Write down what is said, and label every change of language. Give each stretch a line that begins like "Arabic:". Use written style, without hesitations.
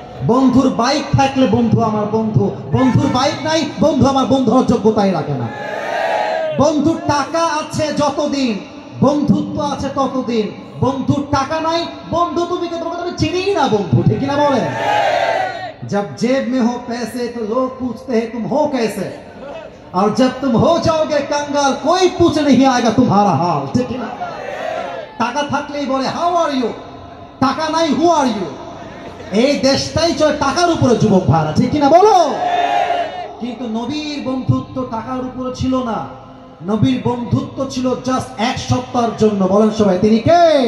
Bangla: বন্ধুর বাইক থাকলে বন্ধু আমার বন্ধু, বন্ধুর বাইক নাই বন্ধু আমার বন্ধু হওয়ার যোগ্যতাই রাখে না। বন্ধুর টাকা আছে যতদিন বন্ধুত্ব আছে ততদিন, বন্ধুর টাকা নাই বন্ধু तुम्हें तुम्हें चिनी ना बंधु, ठीक ना बोले।
Hindi: जब जेब में हो पैसे तो लोग पूछते हैं तुम हो कैसे, और जब तुम हो जाओगे कंगाल कोई पूछ नहीं आएगा तुम्हारा हाल, ठीक ना।
Bangla: টাকা থাকলেই বলে
English: how are you,
Bangla: টাকা নাই
English: Who are you.
Bangla: এই দেশটাই চলে টাকার উপরে যুবক ভাড়া, ঠিক না বলো। কিন্তু নবীর বন্ধুত্ব টাকার উপরে ছিল না, নবীর বন্ধুত্ব ছিল জাস্ট এক সপ্তাহের জন্য। বলেন সবাই তিনি কে?